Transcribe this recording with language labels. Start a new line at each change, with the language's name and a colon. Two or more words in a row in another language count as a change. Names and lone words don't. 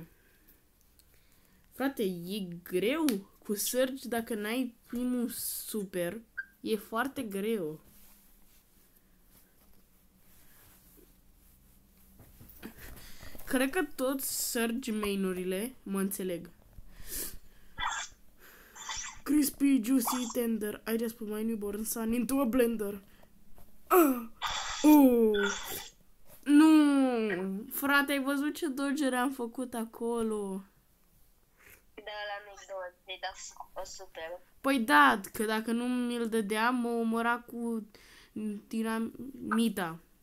Romanian: Frate, e greu cu Surge dacă n-ai primul super. E foarte greu. Cred că toți Surge main-urile mă înțeleg.
English: Crispy, juicy, tender. I just put my newborn son into a blender.
Romanian: Nu! Frate, ai văzut ce dodgere am făcut acolo? Da, la nu-i de da o super. Păi da, că dacă nu mi-l dădeam, mă omora cu dinamita.